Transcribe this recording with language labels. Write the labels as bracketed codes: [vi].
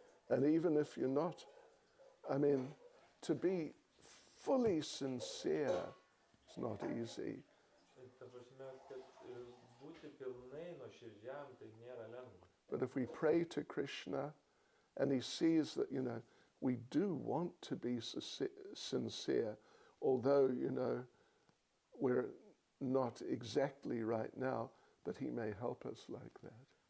[en] And even if you're not, to be fully sincere, it's not easy. [lt] Ta prasme, kad būti pilnai nuoširdžiam, tai nėra lengva. [en] But if we pray to Krishna and he sees that, we do want to be sincere, although, we're not exactly right now, but he may help us like that.